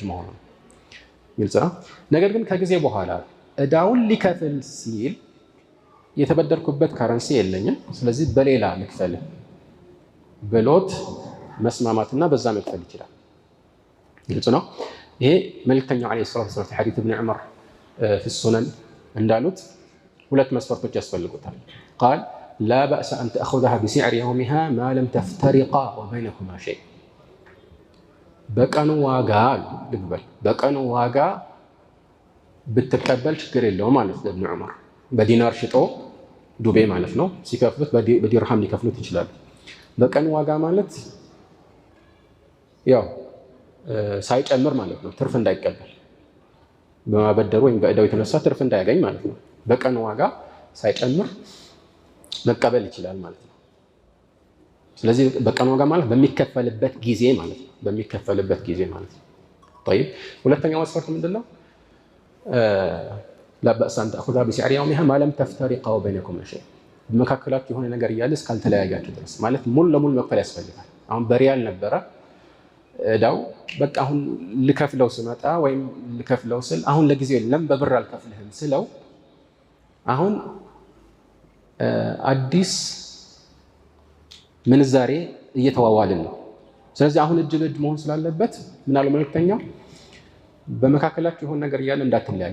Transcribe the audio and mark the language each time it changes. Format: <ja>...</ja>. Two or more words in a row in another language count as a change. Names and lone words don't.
<am>መሆኑ ነው። ግልጽ ነው። ነገር ግን ከጊዜ በኋላ ዕዳውን ሊከፍል ሲል የተበደርኩበት ካረንሲ የለኝም፣ ስለዚህ በሌላ ልክፈልህ ብሎት መስማማትና በዛ መክፈል ይችላል። ግልጽ ነው። ይሄ መልእክተኛው</am> <ar>عليه الصلاة والسلام</ar> <am>ሐዲስ ኢብኑ ዑመር</am> <ar>في السنن</ar> <am>እንዳሉት ሁለት መስፈርቶች ያስፈልጉታል።</am> <ar>قال لا بأس أن تأخذها بسعر يومها ما لم تفترقا وبينكما شيء</ar> <am>በቀኑ ዋጋ ልግበል በቀኑ ዋጋ ብትቀበል ችግር የለውም ማለት ነው። ኢብኑ ዑመር በዲናር ሽጦ ዱቤ ማለት ነው ሲከፍሉት በዲርሃም ሊከፍሉት ይችላሉ። በቀኑ ዋጋ ማለት ያው ሳይጨምር ማለት ነው። ትርፍ እንዳይቀበል በማበደሩ ወይም በዕዳው የተነሳ ትርፍ እንዳያገኝ ማለት ነው። በቀኑ ዋጋ ሳይጨምር መቀበል ይችላል ማለት ነው። ስለዚህ በቀኑ ዋጋ ማለት በሚከፈልበት ጊዜ ማለት ነው። በሚከፈልበት ጊዜ ማለት ነው። طيب ሁለተኛው መስፈርት ምንድነው?</am> <ar>لا بأس أن تأخذها بسعر يومها ما لم تفترقا وبينكما شيء</ar> <am>በመካከላችሁ የሆነ ነገር እያለ እስካልተለያያችሁ ድረስ ማለት ሙሉ ለሙሉ መክፈል ያስፈልጋል። አሁን በሪያል ነበረ ዕዳው፣ በቃ አሁን ልከፍለው ስመጣ ወይም ልከፍለው ስል አሁን ለጊዜው የለም በብር አልከፍልህም ስለው አሁን አዲስ ምንዛሬ እየተዋዋልን ነው። ስለዚህ አሁን እጅ ለእጅ መሆን ስላለበት ምናለው መልእክተኛው በመካከላችሁ የሆነ ነገር እያለ እንዳትለያዩ</am>